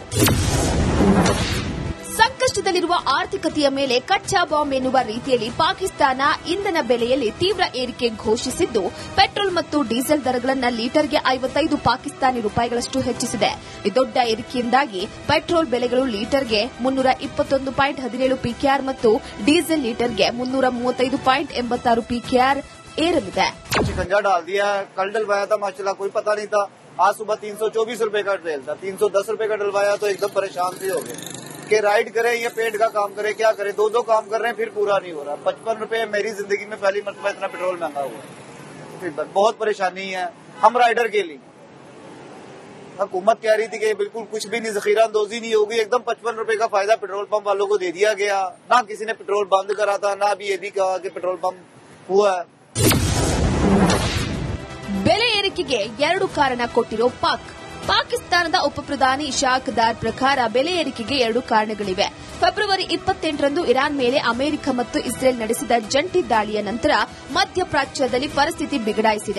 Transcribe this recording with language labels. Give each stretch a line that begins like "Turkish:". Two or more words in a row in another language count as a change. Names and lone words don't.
Kannada: ಸಂಕಷ್ಟದಲ್ಲಿರುವ ಆರ್ಥಿಕತೆಯ ಮೇಲೆ ಕಚ್ಚಾ ಬಾಂಬ್ ಎನ್ನುವ ರೀತಿಯಲ್ಲಿ ಪಾಕಿಸ್ತಾನ ಇಂಧನ ಬೆಲೆಯಲ್ಲಿ ತೀವ್ರ ಏರಿಕೆ ಘೋಷಿಸಿದ್ದು, ಪೆಟ್ರೋಲ್ ಮತ್ತು ಡೀಸೆಲ್ ದರಗಳನ್ನು ಲೀಟರ್ಗೆ 55 ಪಾಕಿಸ್ತಾನಿ ರೂಪಾಯಿಗಳಷ್ಟು ಹೆಚ್ಚಿಸಿದೆ. ಈ ದೊಡ್ಡ ಏರಿಕೆಯಿಂದಾಗಿ ಪೆಟ್ರೋಲ್ ಬೆಲೆಗಳು ಲೀಟರ್ಗೆ 321.17 ಪಿಕೆಆರ್ ಮತ್ತು ಡೀಸೆಲ್ ಲೀಟರ್ಗೆ 335.86 ಪಿಕೆಆರ್ ಏರಲಿದೆ.
Urdu: شکنجہ ڈال دیا ہے. کل ڈلوایا تھا ماشاءاللہ، کوئی پتا نہیں تھا۔ آج صبح 324 روپے کا ٹریل تھا، 310 روپے کا ڈلوایا تو ایکدم پریشان سے ہو گئے کہ رائیڈ کرے یا پیٹ کا کام کرے، کیا کرے، دو کام کر رہے ہیں پھر پورا نہیں ہو رہا. 55 روپے میری زندگی میں پہلی مرتبہ اتنا پیٹرول مہنگا ہوا، پھر بہت پریشانی ہے ہم رائیڈر کے لیے. حکومت کہہ رہی تھی کہ بالکل کچھ بھی نہیں، ذخیرہ اندوزی نہیں ہوگی، ایکدم 55 روپے کا فائدہ پیٹرول پمپ والوں کو دے دیا گیا. نہ کسی نے پیٹرول بند کرا تھا، نہ بھی یہ بھی کہا کہ پیٹرول پمپ ہوا ہے.
Kannada: ಬೆಲೆ ಏರಿಕೆಗೆ ಎರಡು ಕಾರಣ ಕೊಟ್ಟಿರೋ ಪಾಕಿಸ್ತಾನದ ಉಪಪ್ರಧಾನಿ ಇಶಾಕ್ ದಾರ್ ಪ್ರಕಾರ ಬೆಲೆ ಏರಿಕೆಗೆ ಎರಡು ಕಾರಣಗಳಿವೆ. ಫೆಬ್ರವರಿ 28ರಂದು ಇರಾನ್ ಮೇಲೆ ಅಮೆರಿಕ ಮತ್ತು ಇಸ್ರೇಲ್ ನಡೆಸಿದ ಜಂಟಿ ದಾಳಿಯ ನಂತರ ಮಧ್ಯಪ್ರಾಚ್ಯದಲ್ಲಿ ಪರಿಸ್ಥಿತಿ ಬಿಗಡಾಯಿಸಿದೆ.